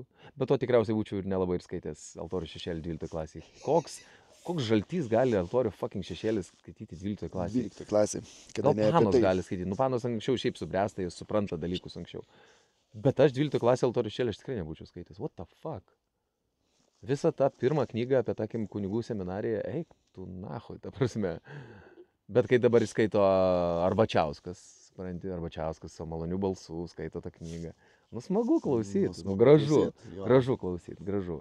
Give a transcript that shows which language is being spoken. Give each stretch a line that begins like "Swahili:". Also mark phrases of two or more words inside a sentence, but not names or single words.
Lithuanian: Bet to tikriausiai būčiau ir nelabai ir skaitęs Altorių šešėlį 12 klasėje. Koks žaltys gali Altorių fucking šešėlis skaityti 12 klasėje? 12 klasėje. Gal Panos gali skaityti. Nu, Panos anksčiau šiaip subręsta, jis supranta dalykus anksčiau. Bet aš 12 klasėje Altorių šešėlį aš tikrai nebūčiau skaitęs.
English: What the fuck?
Lithuanian: Visą tą pirmą knygą apie, takim, kunigų seminariją, eik tu nahui, ta prasme. Bet kai dabar skaito Arbačiauskas, supranti, Arbačiauskas su maloniu balsu skaito tą knygą. Nu, smagu klausyti, gražu klausyti, gražu.